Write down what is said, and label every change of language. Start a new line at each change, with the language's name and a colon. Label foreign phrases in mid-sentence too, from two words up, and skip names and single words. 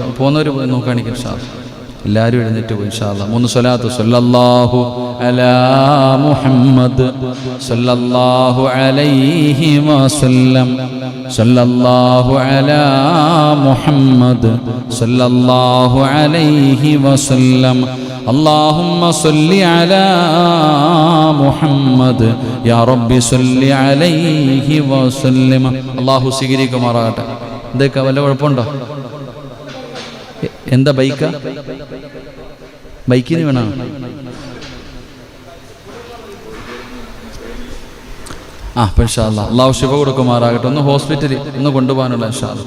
Malayalam: പോകുന്നവർ നോക്കുകയാണെങ്കിൽ
Arabic: إن شاء الله
Malayalam: എല്ലാവരും എഴുന്നേറ്റ് പോയി.
Arabic: إن شاء الله 3 صلوات. صلى الله على محمد صلى الله عليه وسلم، صلى الله على محمد صلى الله عليه وسلم, اللهم صل على محمد يا رب صل عليه وسلم.
Malayalam: അല്ലാഹു സ്വീകരിക്കുമാറാകട്ടെ. ഇതൊക്കെ വല്ല കുഴപ്പമുണ്ടോ? എന്താ ബൈക്കാ? ബൈക്കിന് വേണോ?
Arabic: إن شاء الله
Malayalam: അല്ലാഹു ശിഫ കൊടുക്കുമാറാകട്ടെ. ഒന്ന് ഹോസ്പിറ്റലിൽ ഒന്ന് കൊണ്ടുപോകാനുള്ള
Arabic: إن شاء الله.